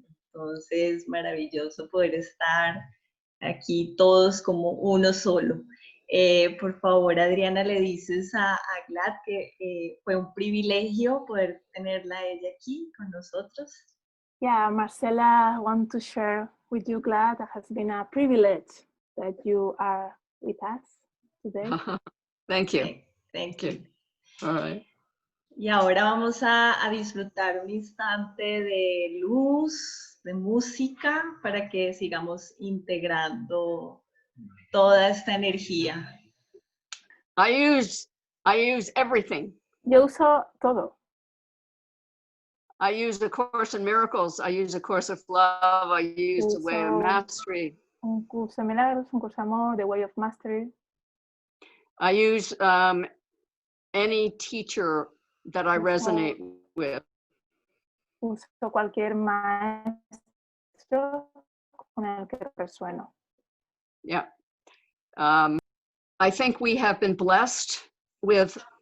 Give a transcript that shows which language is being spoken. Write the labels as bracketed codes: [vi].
[es] Entonces, maravilloso poder estar aquí todos como uno solo. Por favor, Adriana, le dices a Glad que fue un privilegio poder tenerla a ella aquí con nosotros. [en] Yeah, Marcela, I want to share with you, Glad, it has been a privilege that you are with us today. Thank you. Thank you. All right. [es] Y ahora vamos a disfrutar un instante de luz, de música, para que sigamos integrando toda esta energía. [en] I use everything. [es] Yo uso todo. [en] I use the Course in Miracles. I use a Course of Love. I use the Way of [es] Uso [en] Mastery. [es] un curso de milagros, un curso de amor, The Way of Mastery. [en] I use any teacher that I resonate with. [es] Uso cualquier maestro con el que resueno. [en] Yeah. I think we have been blessed with.